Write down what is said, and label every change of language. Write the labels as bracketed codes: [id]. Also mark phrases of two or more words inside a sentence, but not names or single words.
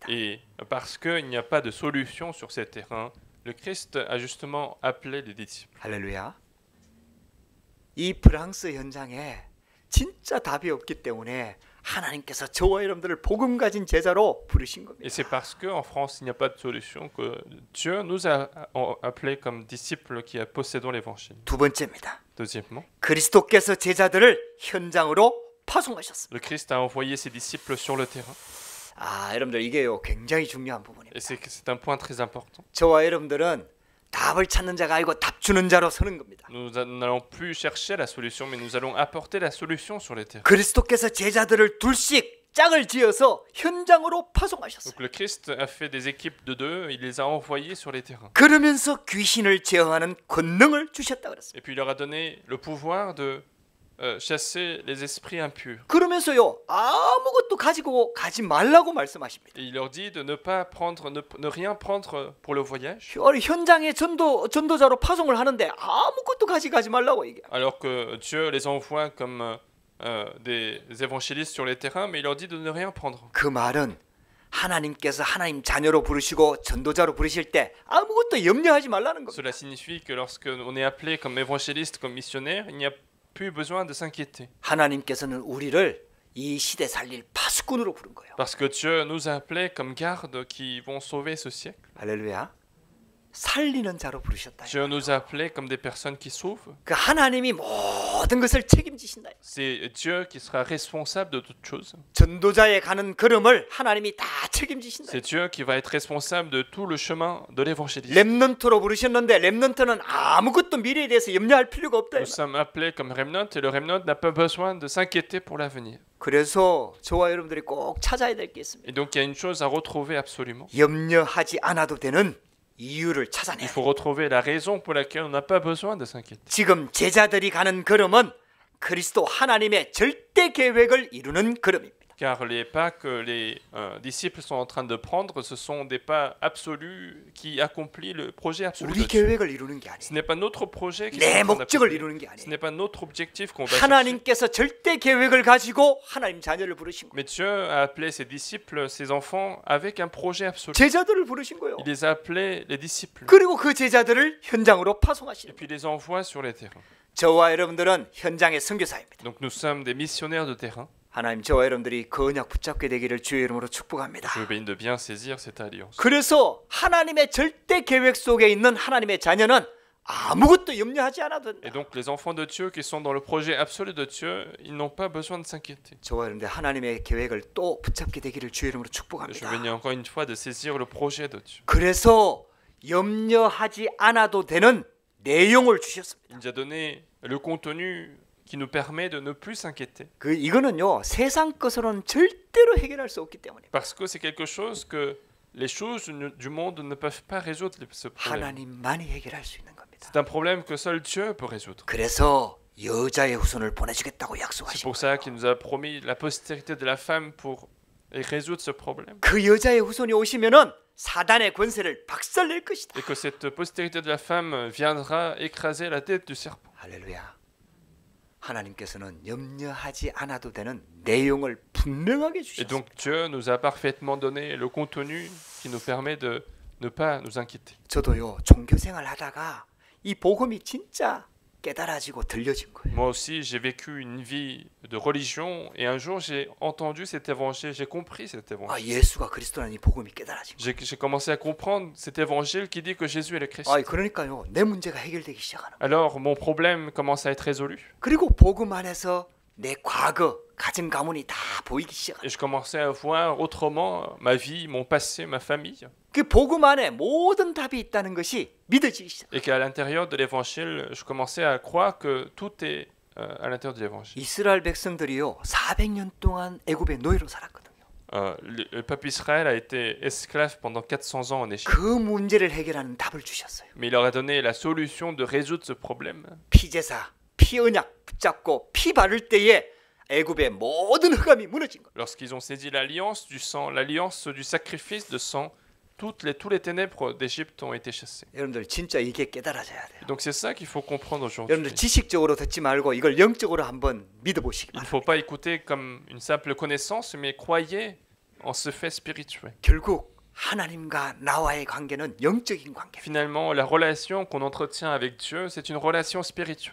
[fr] Et parce qu'il n'y a pas de solution sur ces terrains, le Christ a justement appelé les disciples. [ko] 할렐루야. 이 프랑스 현장에 진짜 답이 없기 때문에 하나님께서 저와 여러분들을 복음 가진 제자로 부르신 겁니다. [fr] Et c'est parce qu'en France, il n'y a pas de solution que Dieu nous a appelés comme disciples qui possédons l'évangile. [ko] 두 번째입니다. [fr] Deuxièmement, [ko] 그리스도께서 제자들을 현장으로 파송하셨습니다. [fr] le Christ a envoyé ses disciples sur le terrain. [ko] 아, 여러분들 이게요 굉장히 중요한 부분입니다. [fr] Et c'est un point très important. [ko] 저와 여러분들은 답을 찾는 자가 아니고 답 주는 자로 서는 겁니다. [fr] Nous n'allons plus chercher la solution, mais nous allons apporter la solution sur les terrains. [ko] 그리스도께서 제자들을 둘씩 짝을 지어서 현장으로 파송하셨어요. [fr] Donc le Christ a fait des équipes de deux, il les a envoyés sur les terrains. [ko] 그러면서 귀신을 제어하는 권능을 주셨다 그랬습니다. [fr] Et puis il leur a donné le pouvoir de chasser les esprits impurs. [ko] 그러면서요 아무것도 가지고 가지 말라고 말씀하십니다. [fr] Et il leur dit de ne pas prendre, ne rien prendre pour le voyage. [ko] 현장에 전도자로 파송을 하는데 아무것도 가지 말라고 얘기해요. [fr] Alors que Dieu les envoie comme des évangélistes sur les terrains, mais il leur dit de ne rien prendre. [ko] 그 말은 하나님께서 하나님 자녀로 부르시고 전도자로 부르실 때 아무것도 염려하지 말라는 겁니다. [fr] Cela signifie que lorsque on est appelé comme évangéliste, comme missionnaire, il n'y a plus besoin de s'inquiéter. [ko] 하나님께서는 우리를 이 시대 살릴 파수꾼으로 부른 거예요. [fr] Parce que Dieu nous a appelés comme gardes qui vont sauver ce siècle. [ko] 할렐루야. 살리는 자로 부르셨다. [fr] Dieu nous a appelés comme des personnes qui sauvent. [ko] 그 하나님이 모든 것을 책임지신다. [fr] C'est Dieu qui sera responsable de toutes choses. [ko] 전도자에 가는 걸음을 하나님이 다 책임지신다. [fr] C'est Dieu qui va être responsable de tout le chemin de l'évangélisme. [ko] 렘넌트로 부르셨는데 렘넌트는 아무것도 미래에 대해서 염려할 필요가 없다. [fr] Nous sommes appelés comme remnant et le remnant n'a pas besoin de s'inquiéter pour l'avenir. [ko] 그래서 저와 여러분들이 꼭 찾아야 될 게 있습니다. [fr] Et donc il y a une chose à retrouver absolument. [ko] 염려하지 않아도 되는 이유를 [fr] Il [ko] 찾아내야 [fr] faut retrouver la raison pour laquelle on n'a pas besoin de s'inquiéter. [ko] 지금 제자들이 가는 걸음은 그리스도 하나님의 절대 계획을 이루는 걸음입니다. [fr] Car les pas que les disciples sont en train de prendre, ce sont des pas absolus qui accomplissent le projet absolu [ko] 우리 [fr] de Dieu. [ko] 계획을 이루는 게 [fr] Ce [ko] 아니에요. [fr] n'est pas notre projet qui [ko] 내 [fr] est en train [ko] 목적을 [fr] d'accomplir. [ko] 이루는 게 [fr] Ce [ko] 아니에요. [fr] n'est pas notre objectif qu'on va chercher. [ko] 하나님께서 절대 계획을 가지고 하나님 자녀를 부르신 거예요. [fr] Mais Dieu a appelé ses disciples, ses enfants, avec un projet absolu. [ko] 제자들을 부르신 거예요. [fr] Il les a appelés les disciples. [ko] 그리고 그 제자들을 현장으로 [fr] Et [ko] 파송하시는 거예요. [fr] puis les envoie sur les terrains. [ko] 저와 여러분들은 현장의 선교사입니다. [fr] Donc nous sommes des missionnaires de terrain. [ko] 하나님 저와 여러분들이 그 언약 붙잡게 되기를 주의 이름으로 축복합니다. [fr] Je bénis de bien saisir cette alliance. [ko] 그래서 하나님의 절대 계획 속에 있는 하나님의 자녀는 아무것도 염려하지 않아도 된다. [fr] Et donc les enfants de Dieu qui sont dans le projet absolu de Dieu, ils n'ont pas besoin de s'inquiéter. [ko] 저와 여러분들 하나님의 계획을 또 붙잡게 되기를 주의 이름으로 [fr] Je [ko] 축복합니다. [fr] bénis encore une fois de saisir le projet de Dieu. [ko] 그래서 염려하지 않아도 되는 내용을 주셨습니다. [fr] Il nous a donné le contenu qui nous permet de ne plus s'inquiéter. [ko] 이거는요 세상 것으로는 절대로 해결할 수 없기 때문에 [fr] Parce que c'est quelque chose que les choses du monde ne peuvent pas résoudre ce problème. [ko] 하나님만이 해결할 수 있는 겁니다. [fr] C'est un problème que seul Dieu peut résoudre. [ko] 그래서 여자의 후손을 보내주겠다고 [fr] C'est [ko] 약속하신 [fr] pour ça qu'il nous a promis la postérité de la femme pour résoudre ce problème. [ko] 그 여자의 후손이 오시면은 사단의 권세를 박살낼 것이다. [fr] Et que cette postérité de la femme viendra écraser la tête du serpent. [ko] 할렐루야. 하나님께서는 염려하지 않아도 되는 내용을 분명하게 [fr] Et [ko] 주셨습니다. [fr] donc Dieu nous a parfaitement donné le contenu qui nous permet de ne pas nous inquiéter. [ko] 저도요 종교생활 하다가 이 복음이 진짜 깨달아지고 들려진 거예요. [fr] Moi aussi, j'ai vécu une vie de religion et un jour j'ai entendu cet évangile, j'ai compris cet évangile. [ko] 아 예수가 그리스도라는 이 복음이 깨달아진 거예요. [fr] J'ai commencé à comprendre cet évangile qui dit que Jésus est le Christ. [ko] 아 그러니까요 내 문제가 해결되기 시작하는 거예요. [fr] Alors mon problème commence à être résolu. [ko] 그리고 복음 안에서 내 과거 가정 가문이 다 보이기 시작해요. [fr] Et je commençais à voir autrement ma vie, mon passé, ma famille. [ko] 그 복음 안에 모든 답이 있다는 것이 믿어지기 시작. [fr] Et qu'à l'intérieur de l'évangile, je commençais à croire que tout est à l'intérieur de l'évangile. [ko] 이스라엘 백성들이요 400년 동안 애굽의 노예로 살았거든요. [fr] Le peuple Israël a été esclave pendant 400 ans en Égypte. [ko] 그 문제를 해결하는 답을 주셨어요. [fr] Mais il leur a donné la solution de résoudre ce problème. [ko] 피제사, 피언약 붙잡고 피 바를 때에 애굽의 모든 흑암이 무너진 거예요. [fr] Lorsqu'ils ont saisi l'alliance du sang, l'alliance du sacrifice de sang, tous les ténèbres d'Égypte ont été chassées. [ko] 여러분들 진짜 이게 깨달아져야 돼요. [fr] Donc c'est ça qu'il faut comprendre aujourd'hui. [ko] 여러분들 지식적으로 듣지 말고 이걸 영적으로 한번 믿어보시기 [fr] Il ne [ko] 바랍니다. [fr] faut pas écouter comme une simple connaissance, mais croyez en ce fait spirituel. [ko] 결국 하나님과 나와의 관계는 영적인 관계. [fr] Finalement, la relation qu'on entretient avec Dieu, c'est une relation spirituelle.